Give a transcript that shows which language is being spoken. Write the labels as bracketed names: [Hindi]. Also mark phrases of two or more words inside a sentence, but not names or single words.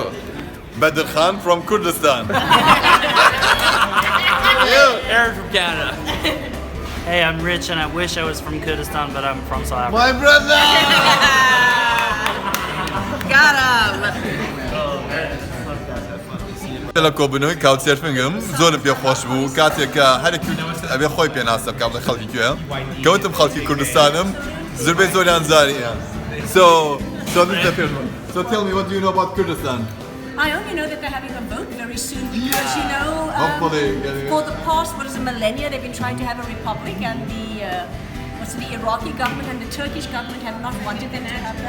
[English] Badr Khan from Kurdistan. Aaron from Canada. Hey, I'm Rich and I wish I was from Kurdistan, but I'm from South Africa. My brother! [Central Kurdish] لە کۆبنەوەی [English] couch surfing [Central Kurdish] زۆرم پێ خۆش بوو کاتێککە هەرێکی ئەبێ خۆی پێناسە بکەم لە خەڵکی کوێ کەوتم خەڵکی کوردستانم زربەی زۆریان زاریە. [English] So this is the first one. So tell me, what do you know about Kurdistan? I only know that they're having a vote very soon because, you know, Hopefully, for the past, millennia, they've been trying to have a republic, and the Iraqi government and the Turkish government have not wanted them to have that.